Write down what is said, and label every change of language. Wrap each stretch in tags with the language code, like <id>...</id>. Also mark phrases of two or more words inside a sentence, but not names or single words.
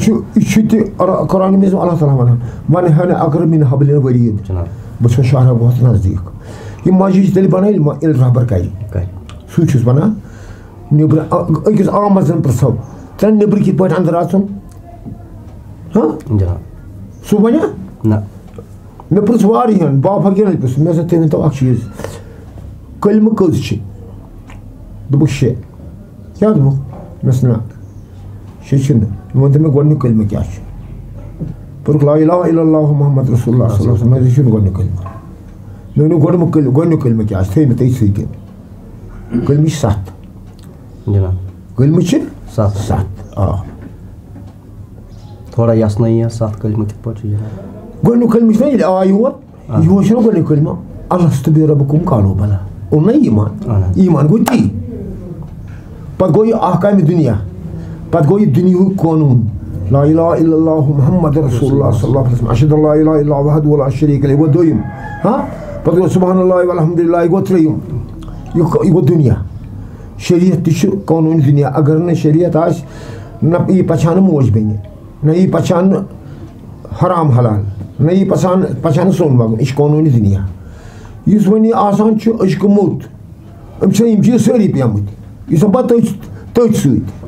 <ks>یہِ چھُ تہِ قرآنہِ منٛز اللہ تعالیٰ وَنان وَنہَن</ks> <ar>اقرب من حبل الورید</ar> <ks>بہٕ چھُس شہرا بہت نزدیٖک یہِ مسجد چھِ تیٚلہِ بنان ییٚلہِ رہبر کرِ سُے چھُس وَنان نیٚبرٕ أکِس عامس زن پرٛژھو ژےٚ نیٚبرٕ کِتھ پٲٹھۍ انٛدر اژُن سُہ وَنیٛا نہ مےٚ پرٛژھ واریاہن با فقیٖرن پرٛژھ مےٚ دوٚپ تُہۍ ؤنۍتو اکھ چیٖز کلمہٕ کٔژ چھِ دوٚپُکھ 6 کیٛاہ دوٚپُکھ مےٚ دوٚپُس نہ 6 چھِنہٕ مےٚ ؤنۍتو مےٚ گۄڈٕنیُک کلمہٕ کیٛاہ چھُ پوٚرُکھ</ks> <ar>لا الہ الا اللہ محمد رسول اللہ صلی اللہ علیہ وسلم</ar> <ks>مےٚ دوٚپ یہِ چھُنہٕ گۄڈٕنیُک کلمہٕ مےٚ ؤنِو گۄڈٕنیُک کلمہٕ کیٛاہ چھُ تھٲیِو مےٚ تٔتھۍ سۭتۍ کلمہٕ چھِ 7 کلمہٕ چھِ 7 تھوڑا یَسنٲیی حظ 7 کلمہٕ کِتھ پٲٹھۍ چھُ گۄڈٕنیُک کلمہٕ چھُنہ ییٚلہِ آو یور یور چھُنہ گۄڈٕنیُک کلمہٕ</ks> <ar>الستُ بربکم قالوا بلى</ar> <ks>اوٚن نہ ایٖمان گوٚو تی پتہٕ گوٚو یہِ احکامِ دُنیا پتہٕ گوٚو یہِ دُنیہُک قونوٗن</ks> <ar>لا الہ الا اللہ محمد رسول اللہ صلی اللہ علیہ وسلم اشہد اللہ الہ الا اللہ وحدہ لا شریٖک لہ</ar> <ks>یہِ گوٚو دوٚیِم پتہٕ گوٚو</ks> <ar>سبحان اللہ والحمدُ للہ</ar> <ks>یہِ گوٚو ترٛیٚیِم یہِ گوٚو دُنیا شریعت تہِ چھُ قونوٗنی دُنیا اگر نہٕ شریعت آسہِ نہ یی پَژھانہٕ موج بیٚنہِ نہ یی پَژھانہٕ حرام حلال نہ یی پَژھانہٕ سوٚن وَگُن یہِ چھُ قونوٗنی دُنیا یُس وۄنۍ یہِ آسان چھُ عشقہٕ موٚت أمۍ چھِ یِم چیٖز سٲری پیٚمٕتۍ یہِ چھُ پَتہٕ تٔتھۍ سۭتۍ</ks>